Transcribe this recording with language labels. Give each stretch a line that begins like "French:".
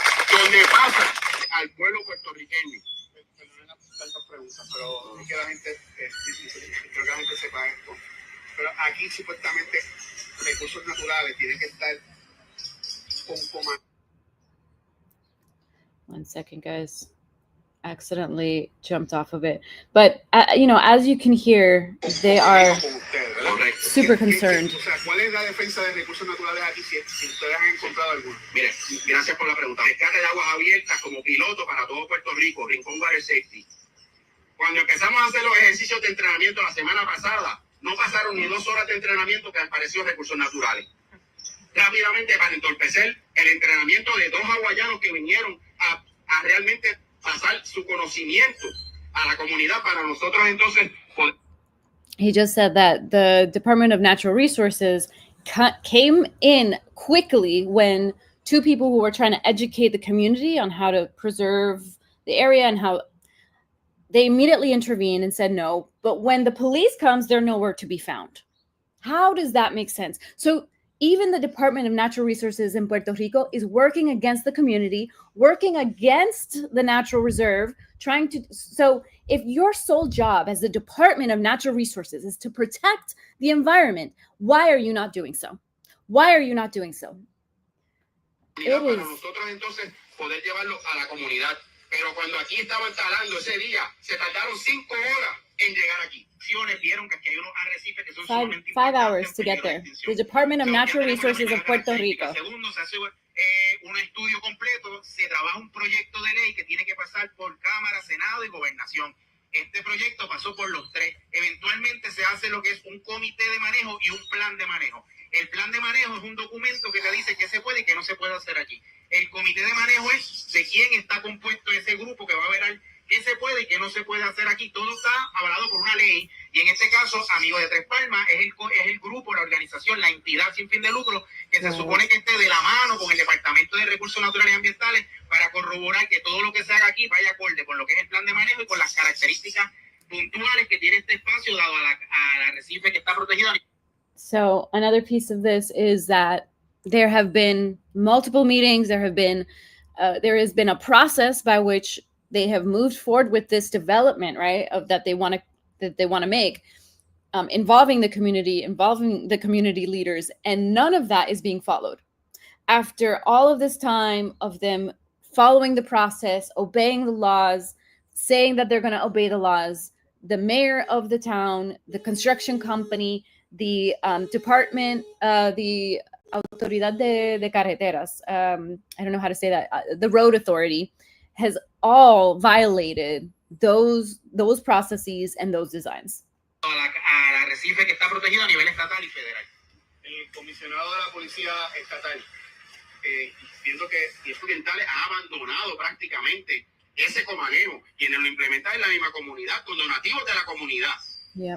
Spanish: Donde pasa al pueblo puertorriqueño. Tantas preguntas, pero es que la gente, creo que la gente sepa esto. Pero aquí supuestamente recursos naturales tienen que estar con comando.
English: 1 second, guys. Accidentally jumped off of it, but you know, as you can hear, they are super concerned.
Spanish: ¿Cuál es la defensa de recursos naturales aquí si ustedes han encontrado alguno? Mire, gracias por la pregunta. Rescate de aguas abiertas como piloto para todo Puerto Rico, Rincon Water Safety. Cuando empezamos a hacer los ejercicios de entrenamiento la semana pasada, no pasaron ni 2 horas de entrenamiento que apareció recursos naturales. Rápidamente para entorpecer el entrenamiento de 2 hawaianos que vinieron a realmente pasar su conocimiento a la comunidad para nosotros entonces.
English: He just said that the Department of Natural Resources came in quickly when 2 people who were trying to educate the community on how to preserve the area and how they immediately intervened and said no. But when the police comes, they're nowhere to be found. How does that make sense? So even the Department of Natural Resources in Puerto Rico is working against the community, working against the natural reserve, trying to. So if your sole job as the Department of Natural Resources is to protect the environment, why are you not doing so? Why are you not doing so? It is.
Spanish: Nosotros entonces poder llevarlo a la comunidad. Pero cuando aquí estaban talando ese día, se tardaron 5 horas en llegar aquí. Vieron que aquí hay unos arrecifes que son
English: 5 hours to get there. The Department of Natural Resources of Puerto Rico.
Spanish: Segundo, se hace un estudio completo, se trabaja un proyecto de ley que tiene que pasar por Cámara, Senado y Gobernación. Este proyecto pasó por los 3. Eventualmente se hace lo que es un comité de manejo y un plan de manejo. El plan de manejo es un documento que te dice qué se puede y qué no se puede hacer aquí. El comité de manejo es de quién está compuesto ese grupo que va a ver qué se puede y qué no se puede hacer aquí. Todo está avalado por una ley y en este caso, Amigo de Tres Palmas, es el grupo, la organización, la entidad sin fin de lucro que se supone que esté de la mano con el Departamento de Recursos Naturales y Ambientales para corroborar que todo lo que se haga aquí vaya acorde con lo que es el plan de manejo y con las características puntuales que tiene este espacio dado al arrecife que está protegido.
English: So another piece of this is that there have been multiple meetings. There has been a process by which they have moved forward with this development, right? That they want to make, involving the community leaders, and none of that is being followed. After all of this time of them following the process, obeying the laws, saying that they're going to obey the laws, the mayor of the town, the construction company, the department, the Autoridad de Carreteras, I don't know how to say that, the road authority, has all violated those processes and those designs.
Spanish: Al arrecife que está protegido a nivel estatal y federal. El comisionado de la policía estatal, viendo que Diez Orientales ha abandonado prácticamente ese comanejo, quienes lo implementan en la misma comunidad, con donativos de la comunidad.
English: Yeah.